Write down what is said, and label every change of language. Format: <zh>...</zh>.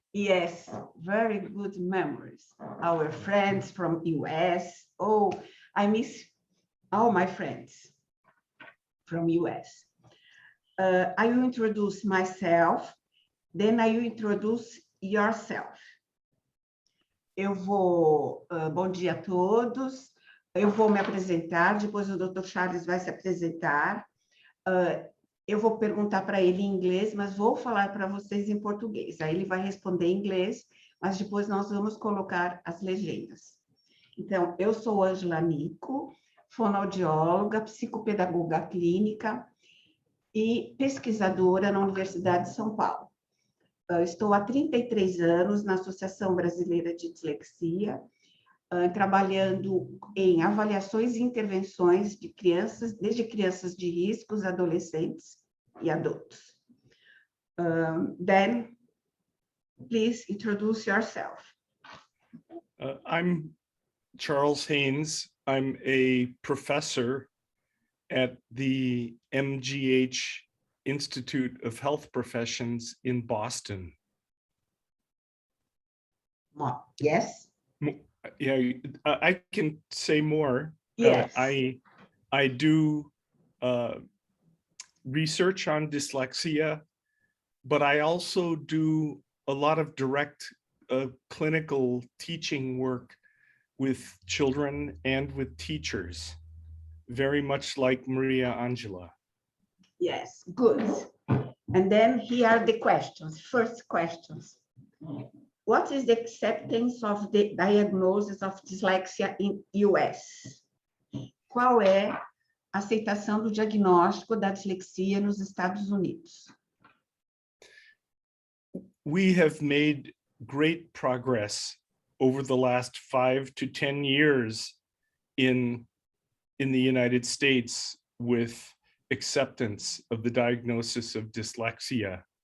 <en>Yes, very good memories. Our friends from US. Oh, I miss all my friends from US. I will introduce myself, then I will introduce yourself.</en> <pt>Bom dia a todos. Eu vou me apresentar, depois o Dr. Charles vai se apresentar. Eu vou perguntar para ele em inglês, mas vou falar para vocês em português. Aí ele vai responder em inglês, mas depois nós vamos colocar as legendas. Então, eu sou Ângela Nico, fonoaudióloga, psicopedagoga clínica e pesquisadora na Universidade de São Paulo. Estou há 33 anos na Associação Brasileira de Dislexia, trabalhando em avaliações e intervenções de crianças, desde crianças de riscos, adolescentes e adultos.</pt> <en>Then, please introduce yourself. I'm Charles Haynes. I'm a professor at the MGH Institute of Health Professions in Boston. Yes. Yeah, I can say more. Yes. I do research on dyslexia, but I also do a lot of direct clinical teaching work with children and with teachers, very much like Maria Angela. Yes, good. And then here are the questions. First questions. What is the acceptance of the diagnosis of dyslexia in US?</en> <pt>Qual é a aceitação do diagnóstico da dislexia nos Estados Unidos?</pt> <en>We have made great progress over the last 5 to 10 years in the United States with acceptance of the diagnosis of dyslexia.</en>